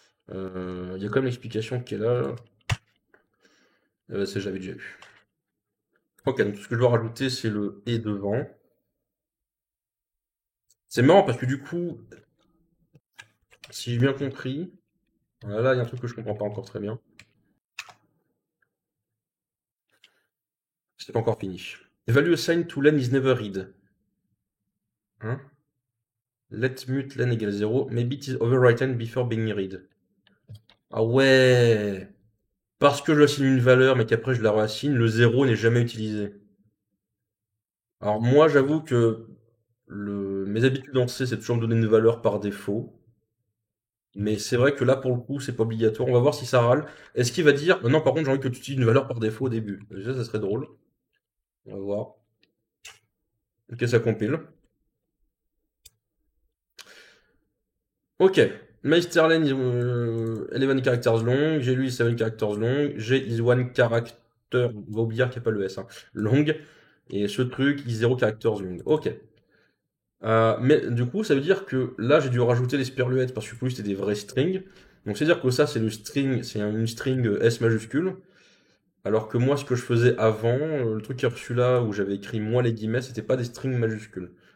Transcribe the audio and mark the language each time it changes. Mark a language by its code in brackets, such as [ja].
[fr] Il y a quand même l'explication qui est là. Ça, j'avais déjà vu. Ok, donc ce que je dois rajouter, c'est le et devant. C'est marrant parce que du coup, si j'ai bien compris, là, il y a un truc que je comprends pas encore très bien. C'est pas encore fini. [en] Value assigned to len is never read. Hein? Let mut len égale 0. Maybe it is overwritten before being read. [fr] Ah ouais! Parce que je assigne une valeur, mais qu'après je la réassigne, le 0 n'est jamais utilisé. Alors moi, j'avoue que mes habitudes en C, c'est toujours me donner une valeur par défaut. Mais c'est vrai que là, pour le coup, c'est pas obligatoire. On va voir si ça râle. Est-ce qu'il va dire, non, par contre, j'ai envie que tu utilises une valeur par défaut au début. Déjà, ça serait drôle. On va voir. Ok, ça compile. Ok. [en] My Sterling is 11 characters long. [fr] J'ai lui [en] 7 characters long. J'ai is 1 character. [fr] On va oublier qu'il n'y a pas le S, hein. [en] Long. [fr] Et ce truc [en] is 0 characters long. Ok. [fr] Mais du coup, ça veut dire que là, j'ai dû rajouter les sperluettes parce que pour lui, c'était des vrais strings. Donc, c'est-à-dire que ça, c'est le string, c'est une string S majuscule. Alors que moi, ce que je faisais avant, le truc qui est reçu là, où j'avais écrit moi les guillemets, c'était pas des strings majuscules.